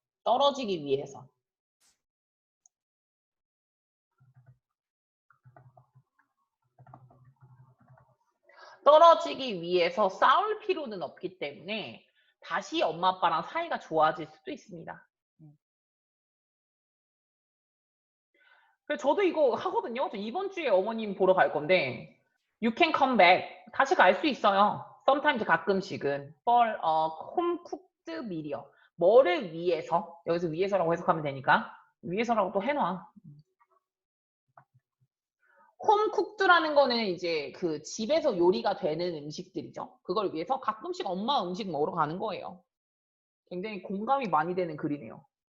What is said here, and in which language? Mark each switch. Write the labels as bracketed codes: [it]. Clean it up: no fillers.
[ko] 떨어지기 위해서 떨어지기 위해서 싸울 필요는 없기 때문에 다시 엄마 아빠랑 사이가 좋아질 수도 있습니다. 그래서 저도 이거 하거든요. 저 이번 주에 어머님 보러 갈 건데 [en] You can come back. [ko] 다시 갈 수 있어요. [en] sometimes [ko] 가끔씩은 [en] for a home cooked meal이요. [ko] 뭐를 위해서? 여기서 위해서라고 해석하면 되니까 위해서라고 또 해놔. 홈 쿡드라는 거는 이제 그 집에서 요리가 되는 음식들이죠. 그걸 위해서 가끔씩 엄마 음식 먹으러 가는 거예요. 굉장히 공감이 많이 되는 글이네요.